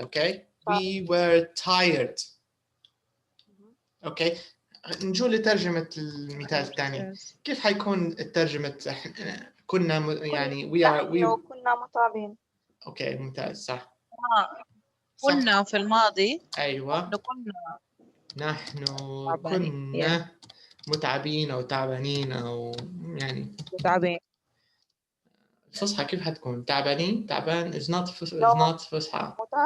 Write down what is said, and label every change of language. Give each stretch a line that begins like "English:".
English: Okay we were tired.
Arabic: اوكي نجو لترجمة المثال الثاني. كيف حيكون الترجمة؟ كنا يعني كنا متعبين. اوكي ممتاز صح. كنا في الماضي. ايوه نحن كنا متعبين او تعبانين او يعني متعبين. الفصحى كيف حتكون؟ تعبانين.
English: تعبان is not فصحى.